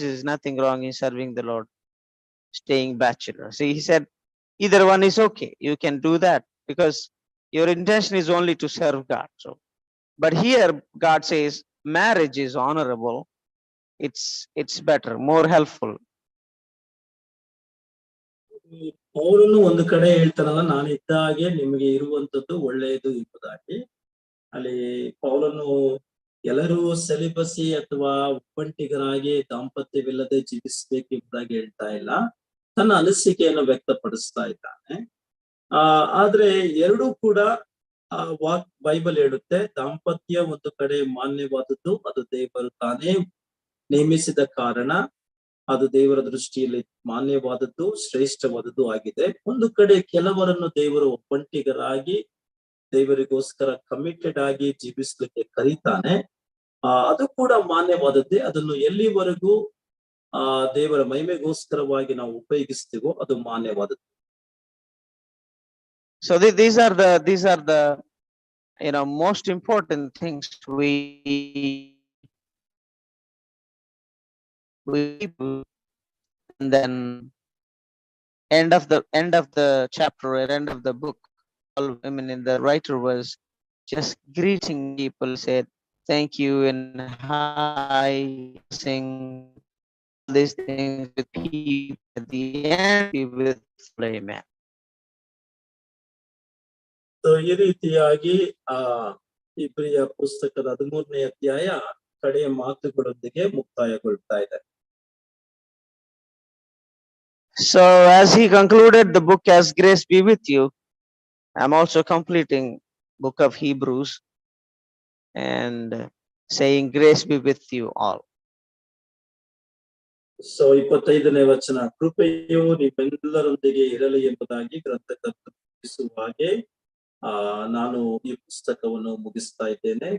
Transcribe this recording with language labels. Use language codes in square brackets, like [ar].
[en] There's nothing wrong in serving the Lord staying bachelor. See, he said either one is okay. You can do that because your intention is only to serve God. So, but here God says marriage is honorable. It's better, more helpful. [kn] ಅವರನ್ನು ಒಂದು ಕಡೆ ಹೇಳ್ತಾರಲ್ಲ, ನಾನು ಇದ್ದಾಗೆ ನಿಮಗೆ ಇರುವಂತದ್ದು ಒಳ್ಳೆಯದು ಎಂಬುದಾಗಿ. ಅಲ್ಲಿ ಪೌಲನು ಎಲ್ಲರೂ ಸೆಲಿಬಸಿ ಅಥವಾ ಒಬ್ಬಂಟಿಗರಾಗಿ ದಾಂಪತ್ಯವಿಲ್ಲದೆ ಜೀವಿಸಬೇಕು ಎಂಬುದಾಗಿ ಹೇಳ್ತಾ ಇಲ್ಲ, ತನ್ನ ಅನಿಸಿಕೆಯನ್ನು ವ್ಯಕ್ತಪಡಿಸ್ತಾ ಇದ್ದಾನೆ. ಆದ್ರೆ ಎರಡೂ ಕೂಡ ಬೈಬಲ್ ಹೇಳುತ್ತೆ, ದಾಂಪತ್ಯ ಒಂದು ಕಡೆ ಮಾನ್ಯವಾದದ್ದು, ಅದು ದೇವರು ತಾನೇ ನೇಮಿಸಿದ ಕಾರಣ ಅದು ದೇವರ ದೃಷ್ಟಿಯಲ್ಲಿ ಮಾನ್ಯವಾದದ್ದು, ಶ್ರೇಷ್ಠವಾದದ್ದು ಆಗಿದೆ. ಒಂದು ಕಡೆ ಕೆಲವರನ್ನು ದೇವರು ಒಬ್ಬಂಟಿಗರಾಗಿ ದೇವರಿಗೋಸ್ಕರ ಕಮಿಟೆಡ್ ಆಗಿ ಜೀವಿಸ್ಲಿಕ್ಕೆ ಕರೀತಾನೆ. ಅದು ಕೂಡ ಮಾನ್ಯವಾದದ್ದೇ. ಅದನ್ನು ಎಲ್ಲಿವರೆಗೂ ದೇವರ ಮಹಿಮೆಗೋಸ್ಕರವಾಗಿ ನಾವು ಉಪಯೋಗಿಸ್ತೀವೋ ಅದು ಮಾನ್ಯವಾದದ್ದು. [en] So these are the most important things we and then end of the chapter or end of the book, I mean, in the writer was just greeting people, said thank you and hi, sing these things with people at the end with amen. [kn] So ಈ ರೀತಿಯಾಗಿ ಇಬ್ರಿಯ ಪುಸ್ತಕದ 13ನೇ ಅಧ್ಯಾಯ ಕಡೆಯ ಮಾತುಗಳೊಂದಿಗೆ ಮುಕ್ತಾಯಗೊಳ್ತಾ ಇದೆ. [en] So as he concluded the book, as grace be with you, I'm also completing book of Hebrews and saying grace be with you all. [kn] So 25ನೇ ವಚನ, ಕೃಪೆಯು ನಿಮ್ಮೆಲ್ಲರೊಂದಿಗೆ ಇರಲಿ ಎಂಬುದಾಗಿ ಗ್ರಂಥಕರ್ತನು ತಿಳಿಸುವ ಹಾಗೆ ನಾನು ಈ ಪುಸ್ತಕವನ್ನು ಮುಗಿಸ್ತಾ ಇದ್ದೇನೆ.